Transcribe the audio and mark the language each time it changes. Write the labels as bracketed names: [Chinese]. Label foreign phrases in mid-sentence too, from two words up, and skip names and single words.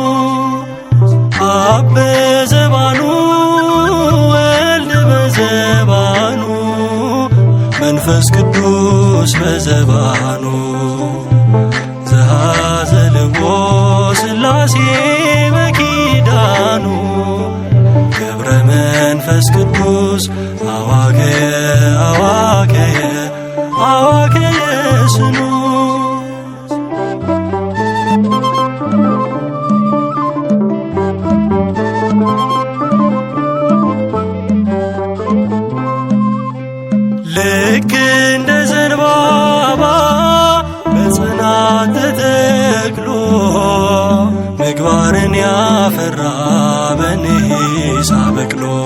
[Geez] አብ በዘባኑ ወልድ በዘባኑ መንፈስ ቅዱስ በዘባኑ ዘአዘልዎ ሥላሴ በኪዳኑ ገብረ መንፈስ ቅዱስ አዋከየ አዋከየ አዋከየ ስኑ [Amharic] ልክ እንደ ዘንባባ በጽናት ተተክሎ ምግባርን ያፈራ በኒሳ በቅሎ